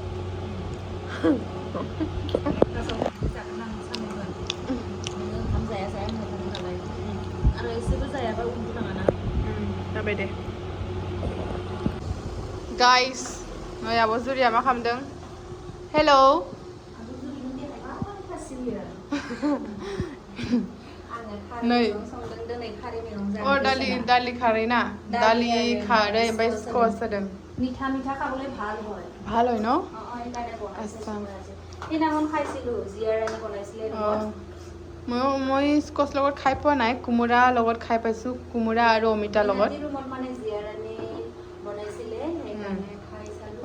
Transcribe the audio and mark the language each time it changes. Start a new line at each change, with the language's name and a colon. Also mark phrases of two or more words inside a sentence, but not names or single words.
Bodo: जाबाय दे गाइस नै आब' जुरिया मा खालामदों हेलौ नै दालि खारै ना दालि खारै ओमफ्राय स्कस होदों
Assamese: মিঠা খাবলৈ ভাল হয় ভাল হয় ন এইকাৰণে আচ্ছা সেইদিনাখন খাইছিলোঁ জীয়াৰাণী বনাইছিলে মই স্কচ লগত খাই পোৱা নাই কোমোৰা লগত খাই পাইছোঁ কোমোৰা আৰু অমিতাৰ লগত মানে জীয়াৰাণী বনাইছিলে সেইকাৰণে খাই চালোঁ